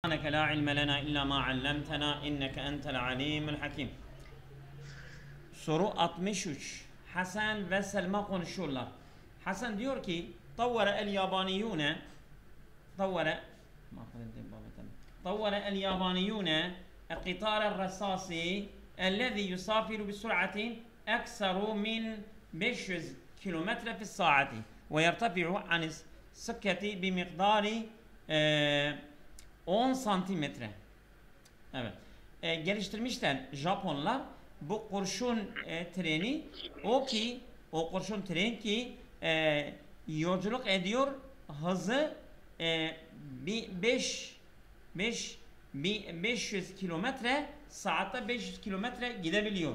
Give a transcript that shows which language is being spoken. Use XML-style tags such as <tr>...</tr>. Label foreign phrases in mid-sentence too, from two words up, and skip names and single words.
<ar>سبحانك لا علم لنا إلا ما علمتنا إنك أنت العليم الحكيم.</ar> <tr>Soru 63. Hasan ve Selma konuşuyorlar. Hasan diyor ki</tr> <ar>طور اليابانيون القطار الرصاصي الذي يسافر بسرعة أكثر من 500 كيلومتر في الساعة ويرتفع عن السكة بمقدار 10 santimetre. Evet.</ar> <tr>Geliştirmişler Japonlar bu kurşun treni o kurşun tren ki yolculuk ediyor, hızı 500 kilometre saatte 500 kilometre gidebiliyor.</tr>